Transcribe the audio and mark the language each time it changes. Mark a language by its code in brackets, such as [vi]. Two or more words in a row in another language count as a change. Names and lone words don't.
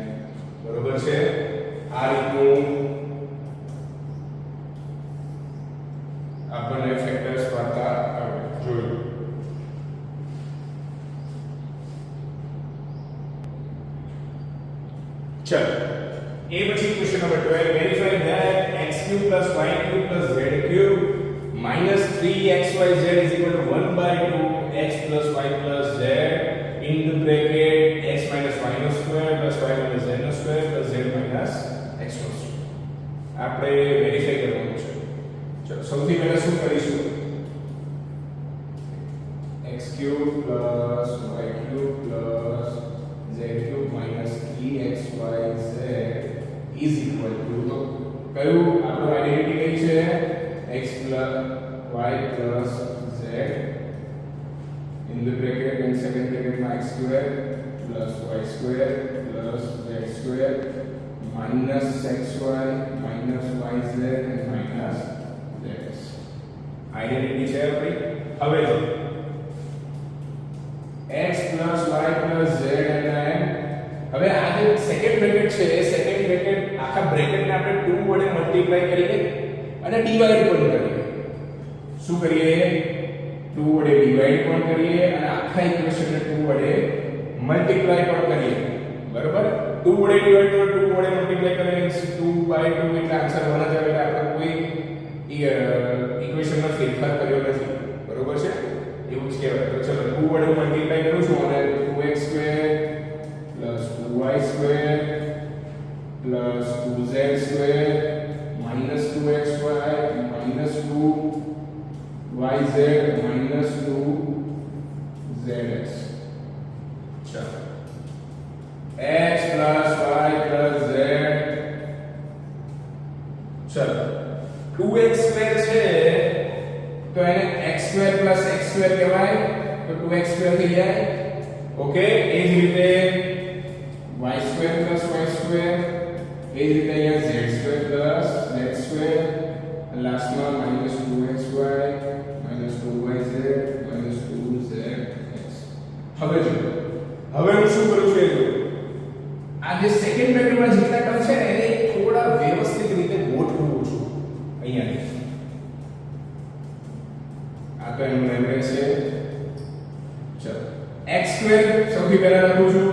[gu] બરોબર છે. આ રીતનું આપણને ફેક્ટર્સ પાડતા આવડે. જોયું. ચલો એ પછી [en] question number 12, verify that x³ + y³ + z³ minus 3xyz is equal to 1/2 x plus y plus z in the bracket x minus y no square plus y minus z no square plus z minus x no square. [gu] આપણે વેરીફાઈ કરવાનું છે. ચલો સૌથી પહેલા શું કરીશું? [en] x³ + y³ + z³ minus 3xyz is equal to, [gu] તો કયું આપણો આઈડેન્ટિટી કઈ છે? [en] x plus y plus z in the bracket and second bracket માં x square plus y square plus z square minus xy minus yz and minus z. [gu] આઈડેન્ટિટી છે આપણી. હવે જો x plus y plus z અને હવે આ જે સેકન્ડ બ્રેકેટ છે એ સેકન્ડ બ્રેકેટ આખા બ્રેકેટને આપણે 2 વડે મલ્ટીપ્લાય કરીએ અને ડિવાઈડ પણ કરીએ. શું કરીએ? 2 વડે ડિવાઈડ પણ કરીએ અને આખા ઇક્વેશનને 2 વડે મલ્ટીપ્લાય પણ કરીએ. બરોબર, 2 વડે ડિવાઈડ કરો, 2 વડે મલ્ટીપ્લાય કરીએ 2/2 એટલે આન્સર 1 જ આવે. એટલે આપણે કોઈ ઇક્વેશનનો ફેરફાર કર્યો નથી. બરોબર છે, એવું જ કહેવાય. તો ચલો 2 વડે મલ્ટીપ્લાય કરું છું અને [en] 2x² plus 2y square plus 2z square minus 2xy minus 2 yz minus 2zx. चलो x plus y plus z. [gu] चलो [en] 2x square [gu] છે તો એને [en] x square plus x square [gu] કહેવાય તો [en] 2x square [gu] થઈ જાય. ઓકે, એ જ રીતે [en] y square plus y square, [gu] એ જ રીતે અહીંયા [en] z square plus z square, [gu] લાસ્ટમાં [en] minus 2xy minus 2yz minus 2zx. [gu] હવે જો હવે હું શું કરું છું એ જો આ જે સેકન્ડ બ્રેકેટમાં જેટલા ટર્મ છે ને એને થોડા વ્યવસ્થિત રીતે ગોઠવું છું અહીંયા. આ તો એનું એવરેજ છે. ચલો x સ્ક્વેર સૌથી પહેલા લખું છું.